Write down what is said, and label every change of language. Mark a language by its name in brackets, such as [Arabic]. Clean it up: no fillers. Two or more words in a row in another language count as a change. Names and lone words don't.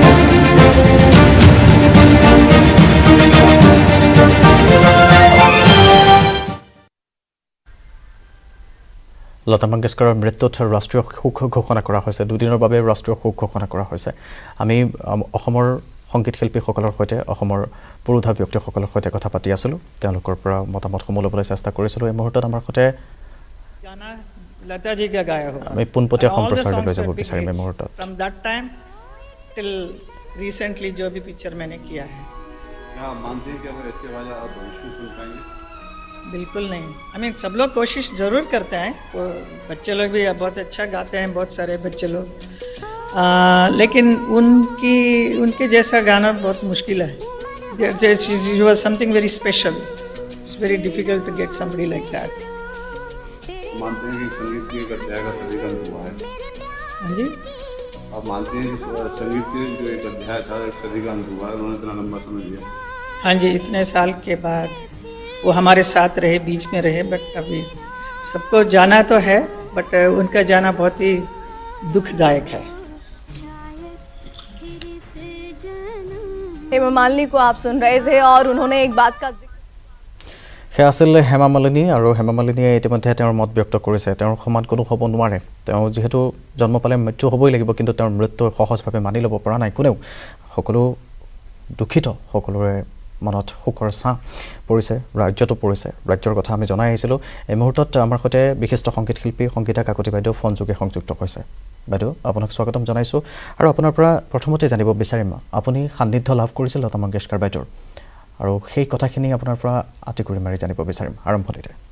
[Assamese] লতা মংগেশকাৰৰ মৃত্যুত ৰাষ্ট্ৰীয় শোক ঘোষণা কৰা হৈছে দুদিনৰ বাবে ৰাষ্ট্ৰীয় শোক ঘোষণা কৰা হৈছে আমি অসমৰ সংগীত শিল্পীসকলৰ সৈতে অসমৰ পুৰুধা ব্যক্তিসকলৰ সৈতে কথা পাতি আছিলোঁ তেওঁলোকৰ পৰা মতামতসমূহ ল'বলৈ চেষ্টা কৰিছিলোঁ এই মুহূৰ্তত আমাৰ সৈতে [Hindi] लता जी का गाया होगा [Assamese] আমি পোনপটীয়া সম্প্ৰচাৰলৈ লৈ যাব বিচাৰিম এই মুহূৰ্তত [English] from that time till recently [Hindi] जो भी पिक्चर मैंने किया है क्या मानते हैं कि अगर इसके बाद आप भविष्य सुन पाएंगे बिल्कुल नहीं हमें सब लोग कोशिश ज़रूर करते हैं वो बच्चे लोग भी बहुत अच्छा गाते हैं बहुत सारे बच्चे लोग लेकिन उनके जैसा गाना बहुत मुश्किल है [English] you was something very special it's very difficult to get somebody like that [Hindi] मानते हैं कि संगीत की एक अध्याय का सदीगंत हुआ है हाँ जी आप मानते हैं कि संगीत के जो एक अध्याय था एक सदीगंत हुआ है उन्होंने इतना लंबा समय दिया हाँ जी इतने साल के बाद वो हमारे साथ रहे बीच में रहे बट अभी सबको जाना तो है बट उनका जाना बहुत ही दुखदायक है हेमा मालिनी को आप सुन रहे थे और उन्होंने एक बात का [Assamese] সেয়া আছিল হেমা মালিনী আৰু হেমা মালিনীয়ে ইতিমধ্যে তেওঁৰ মত ব্যক্ত কৰিছে তেওঁৰ সমান কোনো হ'ব নোৱাৰে তেওঁ যিহেতু জন্ম পালে মৃত্যু হ'বই লাগিব কিন্তু তেওঁৰ মৃত্যু সহজভাৱে মানি ল'ব পৰা নাই কোনেও সকলো দুখিত সকলোৰে মনত শোকৰ ছাঁ পৰিছে ৰাজ্যটো পৰিছে ৰাজ্যৰ কথা আমি জনাই আহিছিলোঁ এই মুহূৰ্তত আমাৰ সৈতে বিশিষ্ট সংগীত শিল্পী সংগীতা কাকতি বাইদেউ ফোনযোগে সংযুক্ত হৈছে বাইদেউ আপোনাক স্বাগতম জনাইছোঁ আৰু আপোনাৰ পৰা প্ৰথমতে জানিব বিচাৰিম আপুনি সান্নিধ্য লাভ কৰিছিল লতা মংগেশকাৰ বাইদেউৰ আৰু সেই কথাখিনি আপোনাৰ পৰা আতি কৰি মাৰি জানিব বিচাৰিম আৰম্ভণিতে